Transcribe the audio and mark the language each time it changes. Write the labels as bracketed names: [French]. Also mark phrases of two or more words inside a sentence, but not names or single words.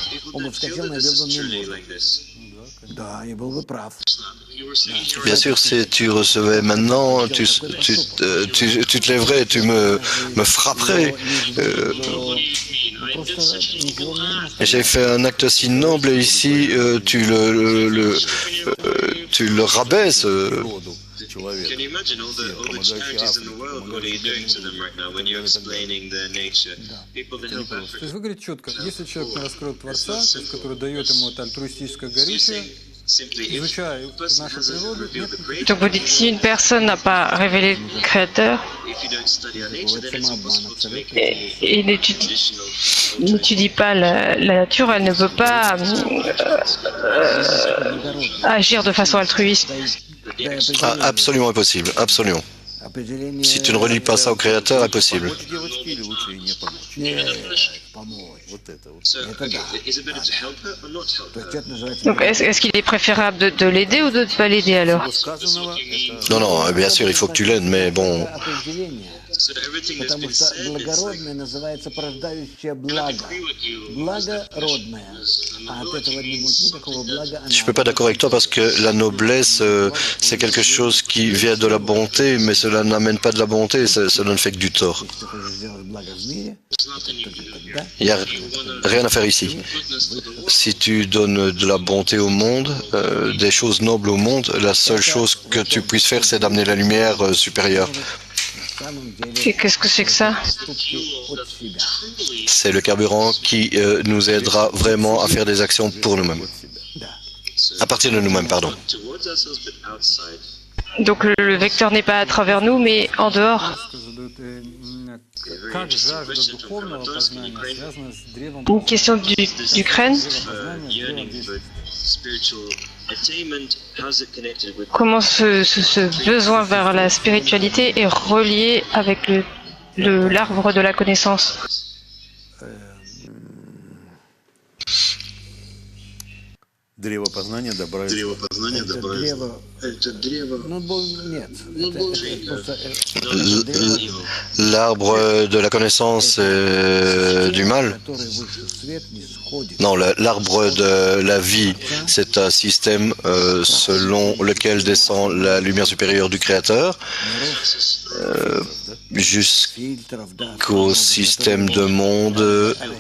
[French] Bien sûr, si tu recevais maintenant, tu te lèverais et tu me frapperais. J'ai fait un acte si noble et ici, tu le rabaisses. [English] Can you imagine all the charities in the world? What are you doing to them right now when you're explaining their nature? People that help [Russian] То Africa. есть вы говорите четко, если человек не раскрыл Творца, то есть, который дает ему это альтруистическое горючее, изучая нашу природу, нет [French] Donc vous dites, si une personne n'a pas révélé le Créateur et n'étudie pas la nature, elle ne peut pas agir de façon altruiste. Ah, absolument impossible, absolument. Si tu ne relis pas ça au Créateur, impossible. Donc est-ce qu'il est préférable de l'aider ou de ne pas l'aider alors? Non, non, bien sûr, il faut que tu l'aides, mais bon, [Russian] Потому что благородное называется порождающее благо. Благородное. А от этого не будет никакого блага. [French] je ne peux pas d'accord avec toi parce que la noblesse, c'est quelque chose qui vient de la bonté, mais cela n'amène pas de la bonté, cela ne fait que du tort. Il n'y a rien à faire ici. Si tu donnes de la bonté au monde, des choses nobles au monde, la seule chose que tu puisses faire, c'est d'amener la lumière supérieure. Et qu'est-ce que c'est que ça? C'est le carburant qui nous aidera vraiment à faire des actions pour nous-mêmes. À partir de nous-mêmes, pardon. Donc le vecteur n'est pas à travers nous, mais en dehors. [Russian] как жажда духовного познания связана с древом [French] Une question d'Ukraine. Comment ce besoin vers la spiritualité est relié avec l'arbre de la connaissance? [Russian] Древо познания добра и зла. Это древо. Нет. [French] L'arbre de la connaissance du mal. Non, l'arbre de la vie, c'est un système selon lequel descend la lumière supérieure du Créateur jusqu'au système de monde.